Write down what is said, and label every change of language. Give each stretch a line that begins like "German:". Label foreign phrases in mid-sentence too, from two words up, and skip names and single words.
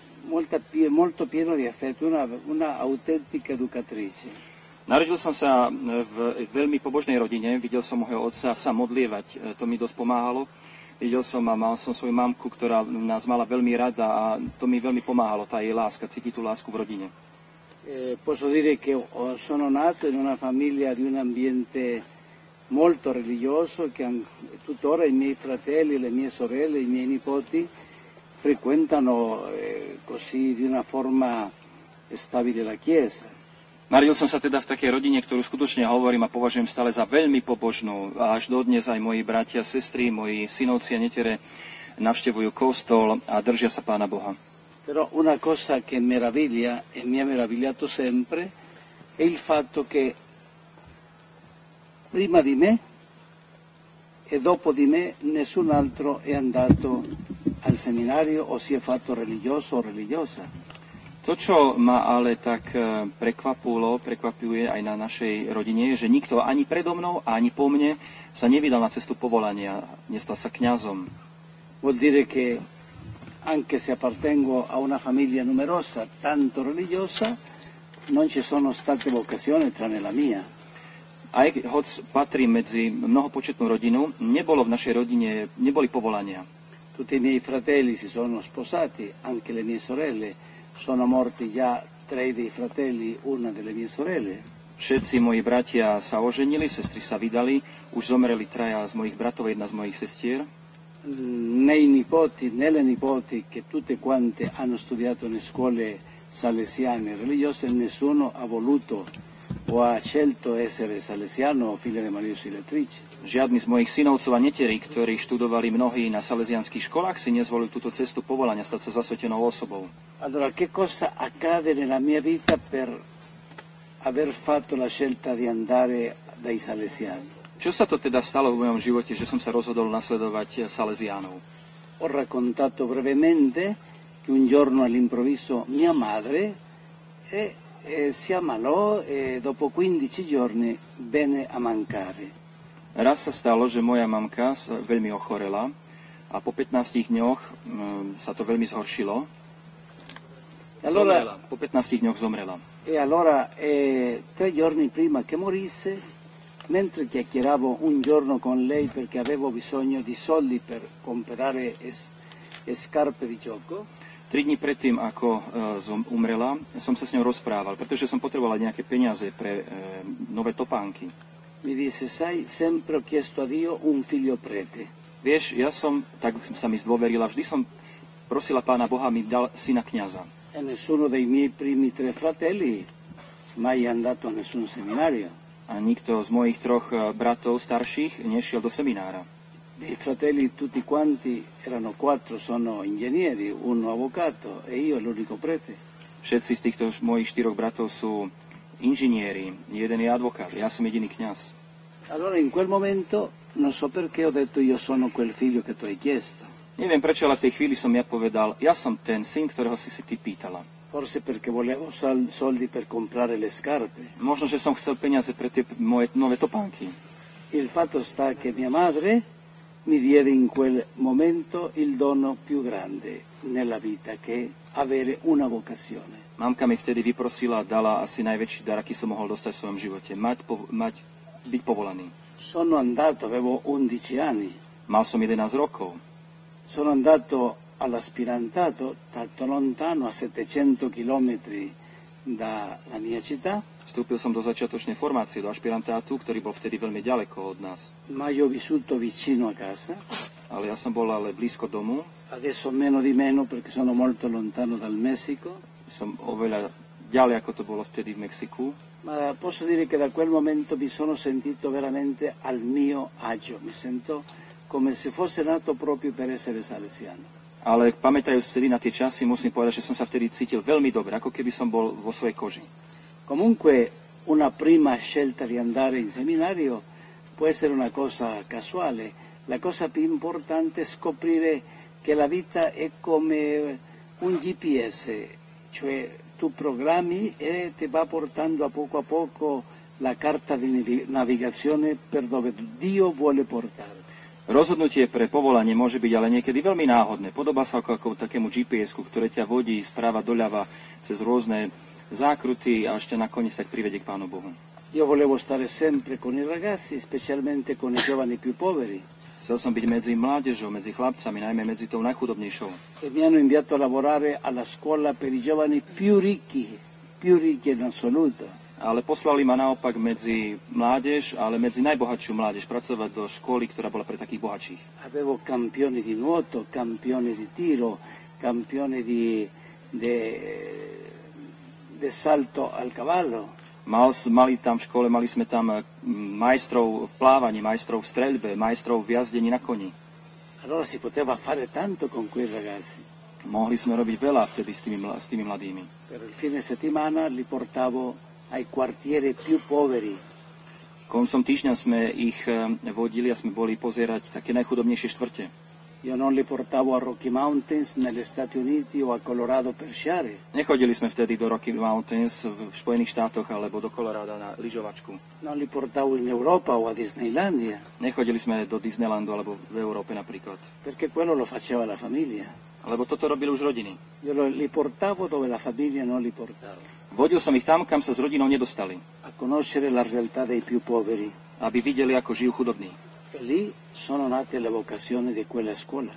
Italian: molto pieno di affetto, una autentica educatrice.
Slovak: Narodil som sa v veľmi pobožnej rodine, videl som môjho otca sa modlievať, to mi dosť pomáhalo. Videl som a mal som svoju mamku, ktorá nás mala veľmi rada a to mi veľmi pomáhalo, tá jej láska, cítiť tú lásku v rodine.
Italian: Posso dire che sono nato in una famiglia di un ambiente molto religioso che tuttora i miei fratelli, le mie sorelle, i miei nipoti frequentano così di una forma stabile la Chiesa.
Slovak: Narodil som sa teda v takej rodine, ktorú skutočne hovorím a považujem stále za veľmi pobožnú. A až dodnes aj moji bratia, sestry, moji synovci a netere navštevujú kostol a držia sa Pána Boha.
Italian: Però una cosa che meraviglia e mi ha meravigliato sempre è il fatto che prima di me e dopo di me nessun altro è andato al seminario o si è fatto religioso o religiosa.
Slovak: To, čo ma ale tak prekvapuje aj na našej rodine, je, že nikto ani predo mnou, ani po mne sa nevydal na cestu povolania, nestal sa kňazom.
Italian: Vuol dire che anche se appartengo a una famiglia numerosa, tanto religiosa, non ci sono state vocazioni tranne la mia.
Slovak: Aj hoď patrím medzi mnohopočetnú rodinu, nebolo v našej rodine, neboli povolania.
Italian: Tutti i miei fratelli si sono sposati, anche le mie sorelle. Sono morti già 3 dei fratelli, una delle mie sorelle.
Slovak: Všetci moji bratia sa oženili, sestry sa vydali, už zomreli 3 z mojich bratov, 1 z mojich sestier.
Italian: Né i nipoti, né le nipoti, che tutte quante hanno studiato in scuole salesiane religiose, nessuno ha voluto o ha scelto essere salesiano o figlia di Maria Auxiliatrice.
Slovak: Žiadny z mojich synovcov a neterí, ktorí študovali mnohí na salesianských školách, si nezvolili túto cestu povolania stať sa zasvetenou osobou.
Italian: Allora, che cosa accade nella mia vita per aver fatto la scelta di andare dai salesiani?
Slovak: Čo sa to teda stalo v mojom živote, že som sa rozhodol nasledovať salesiánov?
Italian: Ho raccontato brevemente che un giorno all'improvviso mia madre si ammalò e dopo 15 giorni venne a mancare.
Slovak: Raz sa stalo, že moja mamka veľmi ochorela a po 15 dňoch sa to veľmi zhoršilo.
Italian: Allora,
Slovak: po 15 dňoch zomrela.
Italian: E allora 3 giorni prima che morisse, mentre chiacchieravo un giorno con lei perché avevo bisogno di soldi per comprare scarpe di gioco,
Slovak: 3 dní predtým, ako umrela, som sa s ňou rozprával, pretože som potreboval nejaké peniaze pre nové topánky.
Italian: Mi disse, sai, sempre ho chiesto a Dio un figlio prete.
Slovak: Vieš, tak sa mi zdôverila, vždy som prosila Pána Boha, mi dal syna kňaza.
Italian: E nessuno dei miei primi 3 fratelli mai è andato a nessun seminario.
Slovak: A nikto z mojich 3 bratov starších nešiel do seminára.
Italian: I fratelli tutti quanti erano 4, sono ingegneri, uno avvocato e io l'unico prete.
Slovak: Všetci z týchto mojich 4 bratov sú inžinieri, jeden je advokát, ja som jediný kňaz.
Italian: Allora in quel momento non so perché ho detto io sono quel figlio che tu hai chiesto.
Slovak: Neviem prečo, ale v tej chvíli som ja povedal, ja som ten syn, ktorého si ty pýtala.
Italian: Forse perché volevo soldi per comprare le scarpe.
Slovak: Možno, že som chcel peniaze pre tie moje nové topánky.
Italian: Il fatto sta che mia madre mi diede in quel momento il dono più grande nella vita, che è avere una vocazione.
Slovak: Mamka mi vtedy vyprosila, dala asi najväčší dar, aký som mohol dostať v svojom živote. Byť povolaný.
Italian: Sono andato, avevo 11 anni.
Slovak: Mal som 11 rokov.
Italian: Sono andato all'aspirantato, tanto lontano, a 700 chilometri dalla mia città.
Slovak: Vstúpil som do začiatočnej formácie, do ašpirantátu, ktorý bol vtedy veľmi ďaleko od nás.
Italian: Ma io ho vissuto vicino a casa.
Slovak: Ale ja som bol blízko domu.
Italian: Adesso meno di meno perché sono molto lontano dal Messico.
Slovak: Som oveľa ďalej, ako to bolo vtedy v Mexiku.
Italian: Ma posso dire che da quel momento mi sono sentito veramente al mio agio. Mi sento come se fosse nato proprio per essere salesiano.
Slovak: Ale pamätajúc vtedy na tie časy, musím povedať, že som sa vtedy cítil veľmi dobre, ako keby som bol vo svojej koži.
Italian: Comunque una prima scelta di andare in seminario può essere una cosa casuale. La cosa più importante è scoprire che la vita è come un GPS, cioè tu programmi e ti va portando a poco la carta di navigazione per dove Dio vuole portarti.
Slovak: Rozhodnutie pre povolanie môže byť ale niekedy veľmi náhodné. Podobá sa ako takému GPS-ku, ktoré ťa vodí sprava doľava cez rôzne zákruty a ešte nakoniec tak privedie k Pánu Bohu.
Italian: Io volevo stare sempre con i ragazzi, specialmente con i giovani più poveri.
Slovak: Chcel som byť medzi mládežou, medzi chlapcami, najmä medzi tou najchudobnejšou.
Italian: E mi hanno inviato a lavorare alla scuola per i giovani più ricchi in assoluto.
Slovak: Ale poslali ma naopak medzi mládež, ale medzi najbohatšiu mládež, pracovať do školy, ktorá bola pre takých bohatších.
Italian: Avevo campioni di nuoto, campioni di tiro, campioni di salto al cavallo.
Slovak: Mali tam v škole, mali sme tam majstrov v plávaní, majstrov v streľbe, majstrov v jazdení na koni.
Italian: Allora si poteva fare tanto con quei ragazzi.
Slovak: Mohli sme robiť veľa vtedy s tými mladými.
Italian: Per il fine settimana li portavo ai quartieri più poveri.
Slovak: Koncom týždňa sme ich vodili a sme boli pozerať také najchudobnejšie štvrte.
Italian: Io non li portavo a Rocky Mountains negli Stati Uniti o a Colorado per sciare.
Slovak: Nechodili sme vtedy do Rocky Mountains v Spojených štátoch alebo do Colorada na lyžovačku.
Italian: Non li portavo in Europa o a Disneylandia.
Slovak: Nechodili sme do Disneylandu alebo v Európe napríklad.
Italian: Perché quello lo faceva la famiglia.
Slovak: Lebo toto robili už rodiny.
Italian: Io li portavo dove la famiglia non li portava.
Slovak: Vodil som ich tam, kam sa s rodinou nedostali.
Italian: A conoscere la realtà dei più poveri.
Slovak: Aby videli, ako žijú chudobní.
Italian: E lì sono nate le vocazioni di quella scuola.